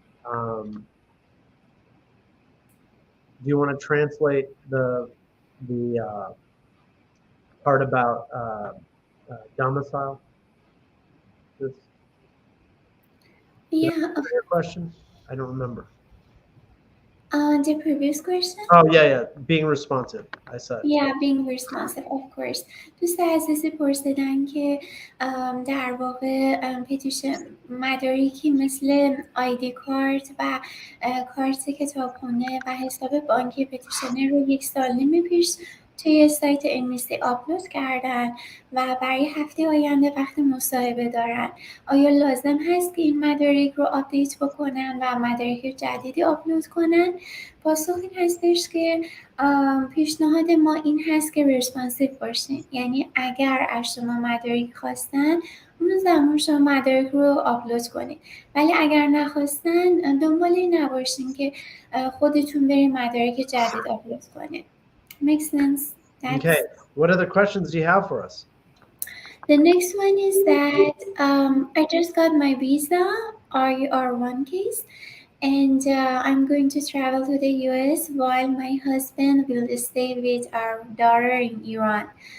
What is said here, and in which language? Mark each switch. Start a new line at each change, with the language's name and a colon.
English: Do you want to translate the part about domicile? Yeah. Your question? I don't remember. The previous question? Oh, yeah. Being responsive, I said. Yeah, being responsive, of course.
Persian: دوست عزیزی پرسیدن که در واقع پتیشن مدارکی مثل آیدی کارت و کارت کتابخونه و حساب بانکی پتیشنر رو 1 سال نیم پیش توی سایت امنیستی آپلود کردن و برای هفته آینده وقت مصاحبه دارن. آیا لازم هست که این مدارک رو آپدیت بکنن و مدارک جدیدی آپلود کنن؟ پاسخ این هستش که پیشنهاد ما این هست که ریسپانسیو باشین، یعنی اگر از شما مدارک خواستن اون زمان شما مدارک رو آپلود کنید، ولی اگر نخواستن دنبال این نباشین که خودتون برین مدارک جدید آپلود کنید.
English: Makes sense? Okay. What other questions do you have for us? The next one is that I just got my visa, RUR1 case, and I'm going to travel to the US while my husband will stay with our daughter in Iran.